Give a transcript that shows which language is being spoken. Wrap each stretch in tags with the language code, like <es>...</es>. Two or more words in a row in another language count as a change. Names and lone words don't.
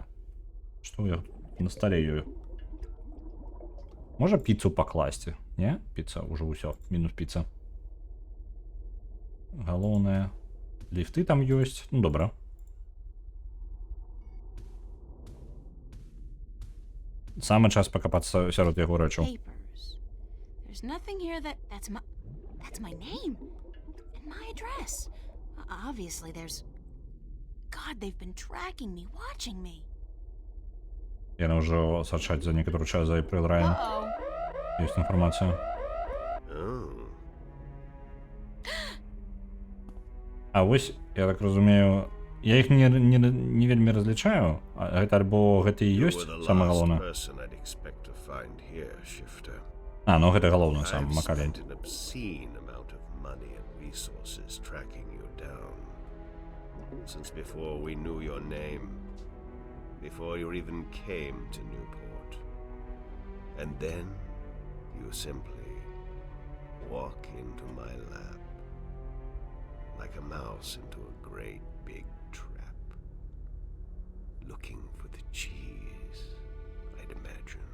<be>Што я на стале ёю? Можа піцу пакласці? Не? Піца, ўжо ўсё, мінус піца. Галоўнае. Ліфты там ёсць, ну добра. Самы час пакапацца сярод яго рэчаў.</be> <en>There's nothing here that's my name and my address. Obviously there's... God, they've been tracking me, watching me.</en> <be>Яны ўжо сачаць за некаторы час за Эйприл Райан. Ёсць інфармацыя. А вось, я так разумею, я іх не вельмі разлічаю, а гэта альбо гэта і ёсць самае галоўнае. А, ну гэта галоўнае сам Макалін.</be> <en>Since before we knew your name, before you even came to Newport. And then you simply walk into my lap like a mouse into a great big trap, looking for the cheese, I'd imagine.</en>